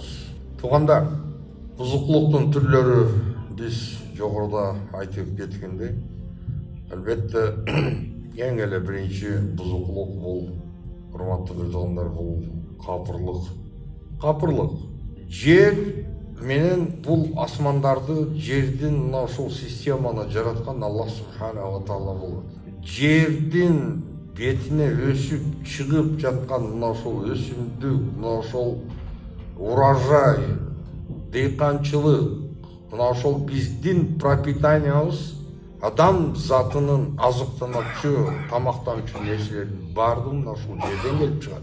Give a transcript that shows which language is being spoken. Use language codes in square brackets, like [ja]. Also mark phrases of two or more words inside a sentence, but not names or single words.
[ky] Туугандар, бузукулуктун түрлөрү биз жогоруда айтып кеткендей, албетте эң эле биринчи бузукулук бул, урматтуу туугандар, бул капырлык. Жер менен бул асмандарды, жердин мына ушул системаны жараткан Аллах [ar] سبحانه وتعالى [ky] болот. Жердин бетине өсүп чыгып жаткан мына ушул өсүмдүк, мына ушул урожай, дейканчылык, мына ушул биздин пропитаниябыз, адам затынын азыктануучу, тамактануучу нерселердин баардыгы мына ушул жерден келип чыгат.